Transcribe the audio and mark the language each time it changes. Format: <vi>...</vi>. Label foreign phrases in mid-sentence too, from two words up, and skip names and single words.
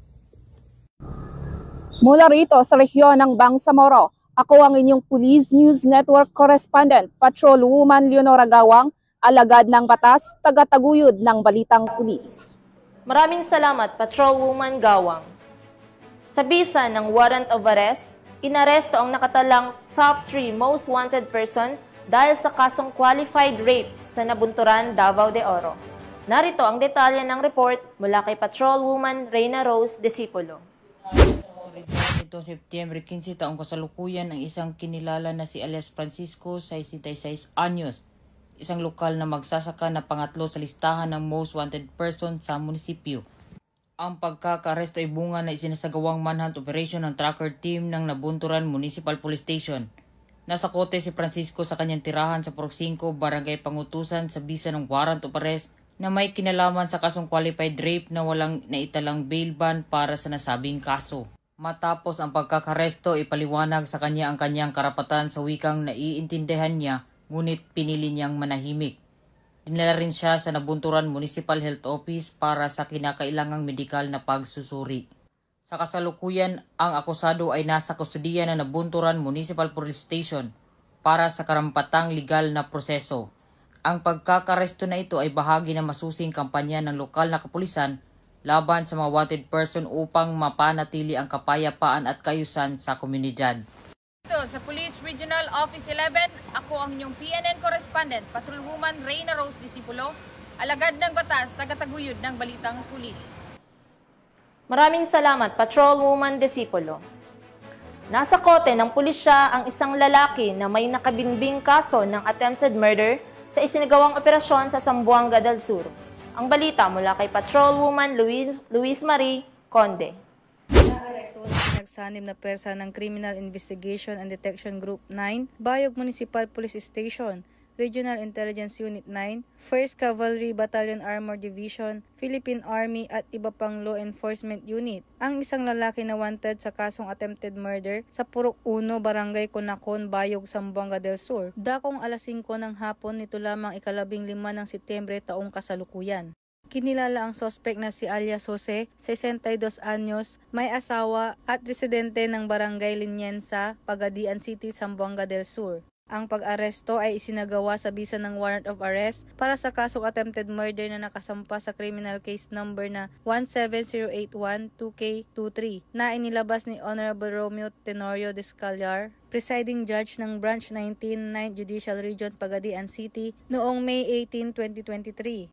<tl>Mula rito sa rehiyon ng Bangsamoro, ako ang inyong Police News Network Correspondent, Patrolwoman Leonora Gawang, alagad ng batas, tagataguyod ng Balitang Pulis. Maraming salamat, Patrolwoman Gawang. Sa bisa ng</tl> <en>warrant of arrest,</en> <tl>inaresto ang nakatalang</tl> <en>top 3 most wanted person</en> <tl>dahil sa kasong</tl> <en>qualified rape</en> <tl>sa Nabunturan, Davao de Oro. Narito ang detalye ng report mula kay Patrolwoman Reyna Rose Disipulo. Ito Setyembre 15 taong kasalukuyan ang isang kinilala na si alias Francisco, 66 anyos, isang lokal na magsasaka na pangatlo sa listahan ng</tl> <en>most wanted person</en> <tl>sa munisipyo. Ang pagkakaresto ay bunga na isinasagawang</tl> <en>manhunt operation</en> <tl>ng</tl> <en>tracker team</en> <tl>ng Nabunturan Municipal Police Station. Nasa kote si Francisco sa kanyang tirahan sa Purok 5, Barangay Pangutusan sa bisa ng</tl> <en>warrant of arrest</en> <tl>na may kinalaman sa kasong</tl> <en>qualified rape</en> <tl>na walang naitalang</tl> <en>bail ban</en> <tl>para sa nasabing kaso. Matapos ang pagkakaresto, ipaliwanag sa kanya ang kanyang karapatan sa wikang naiintindihan niya, ngunit pinili niyang manahimik. Dinala rin siya sa Nabunturan Municipal Health Office para sa kinakailangang medikal na pagsusuri. Sa kasalukuyan, ang akusado ay nasa kustudiya ng Nabunturan Municipal Police Station para sa karampatang legal na proseso. Ang pagkakaresto na ito ay bahagi ng masusing kampanya ng lokal na kapulisan laban sa mga</tl> <en>wanted person</en> <tl>upang mapanatili ang kapayapaan at kaayusan sa komunidad. Sa Police Regional Office 11, ako ang inyong PNN correspondent, Patrolwoman Reyna Rose Disipulo, alagad ng batas, tagataguyod ng balitang pulis. Maraming salamat, Patrolwoman Disipulo. Nasa kote ng pulisya ang isang lalaki na may nakabinbing kaso ng</tl> <en>attempted murder</en> <tl>sa isinagawang operasyon sa Zamboanga del Sur. Ang balita mula kay Patrolwoman Luis Marie Conde. Nagsanib na persa ng Criminal Investigation and Detection Group 9, Bayog Municipal Police Station, Regional Intelligence Unit 9, 1st Cavalry Battalion Armored Division, Philippine Army at iba pang</tl> <en>law enforcement unit.</en> <tl>Ang isang lalaki na wanted sa kasong</tl> <en>attempted murder</en> <tl>sa Purok 1, Barangay Conacon, Bayog, Zamboanga del Sur. Dakong alas 5 ng hapon nito lamang 15 ng Setyembre taong kasalukuyan. Kinilala ang suspect na si alias Jose, 62 anyos, may asawa at residente ng Barangay Liniensa, Pagadian City, Zamboanga del Sur. Ang pag-aresto ay isinagawa sa bisa ng</tl> <en>warrant of arrest</en> <tl>para sa kasong</tl> <en>attempted murder</en> <tl>na nakasampa sa</tl> <en>criminal case number</en> <tl>na 17081-2K23 na inilabas ni Honorable Romeo Tenorio Descallar,</tl> <en>presiding judge</en> <tl>ng Branch 19, 9th Judicial Region, Pagadian City, noong May 18, 2023.</tl>